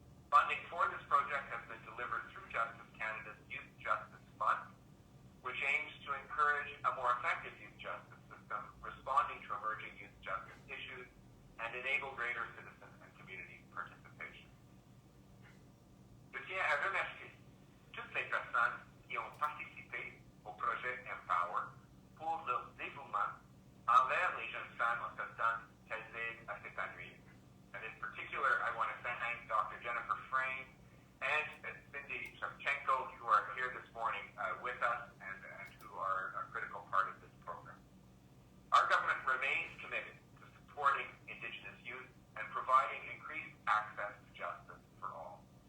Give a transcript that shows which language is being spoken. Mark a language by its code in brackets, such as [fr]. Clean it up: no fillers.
[en] Funding for this project has been delivered through Justice Canada's Youth Justice Fund, which aims to encourage a more effective youth justice system responding to emerging youth justice issues and enable greater citizen and community participation. [fr] Je tiens à remercier toutes les personnes qui ont participé au projet Empower pour leur dévouement envers les jeunes femmes autochtones qu'elles aident à s'épanouir. [en] And in particular, I want to thank Dr. Jennifer Frame and Cindy Shevchenko, who are here this morning with us and who are a critical part of this program. Our government remains committed to supporting Indigenous youth and providing increased access to justice for all.